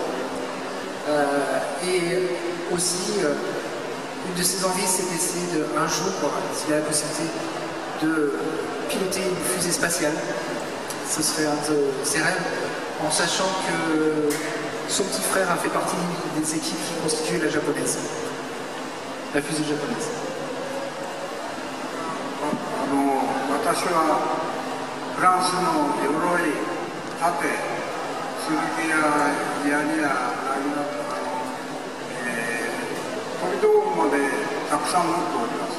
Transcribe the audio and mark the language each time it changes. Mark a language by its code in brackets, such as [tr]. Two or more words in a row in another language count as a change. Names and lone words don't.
[fr] Et aussi, une de ses envies, c'est d'essayer un jour, s'il a la possibilité, de piloter une fusée spatiale. Ce serait un de ses rêves, en sachant que son petit frère a fait partie des équipes qui constituaient la japonaise, la fusée japonaise. [ja] 私はフランスの鎧、盾、剣や槍やなぎなど飛び道具までたくさん持っております。